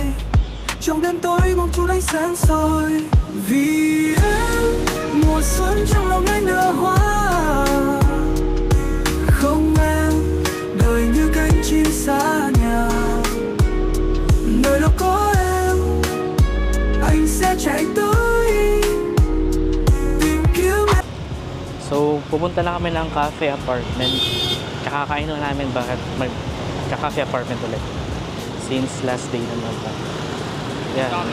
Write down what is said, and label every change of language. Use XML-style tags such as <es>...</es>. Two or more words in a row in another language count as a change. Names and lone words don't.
<vi>Trong đêm tối bóng chút ánh sáng soi, vì em mùa xuân trong lòng anh nở hoa. Không em đời như cánh chim xa nhà, nơi đâu có em anh sẽ chạy tới.</vi> <tl>So, pupunta na kami ng</tl> <en>cafe apartment.</en> <tl>Kakakain na namin bakit mag-</tl> <en>cafe apartment</en> <tl>ulit.</tl> <en>Since last day</en> <tl>naman pa.</tl> <en>Yeah.</en>